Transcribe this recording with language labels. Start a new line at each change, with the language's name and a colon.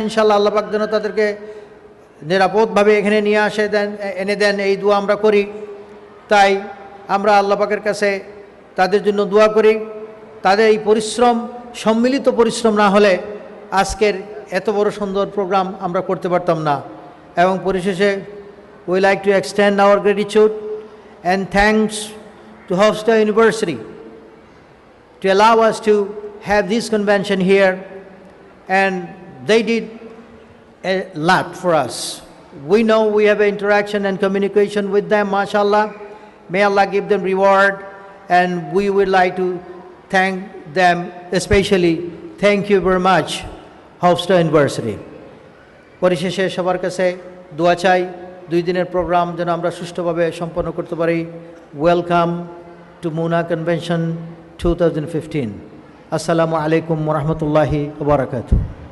Bangla: ইনশাআল্লাহ আল্লাহ পাক যেন তাদেরকে নিরাপদভাবে এখানে নিয়ে এনে দেন, এই দোয়া আমরা করি। তাই আমরা আল্লাহ পাকের কাছে তাদের জন্য দোয়া করি। তাদের এই পরিশ্রম, সম্মিলিত পরিশ্রম না হলে আজকের এত বড় সুন্দর প্রোগ্রাম আমরা করতে পারতাম না। এবং পরিশেষে
English: we like to extend our gratitude and thanks to Hofstra University to allow us to have this convention here, and they did a lot for us. We know we have an interaction and communication with them, mashallah. May Allah give them reward, and we would like to thank them especially. Thank you very much, Hofstra University.
Bangla: পরিশেষে সবার কাছে দোয়া চাই 2 দিনের programme যেন আমরা সুষ্ঠুভাবে সম্পন্ন করতে পারি।
English: Welcome to MUNA convention 2015.
Arabic: আসসালামু আলাইকুম ওয়া রাহমাতুল্লাহি ওয়া বারাকাতুহু।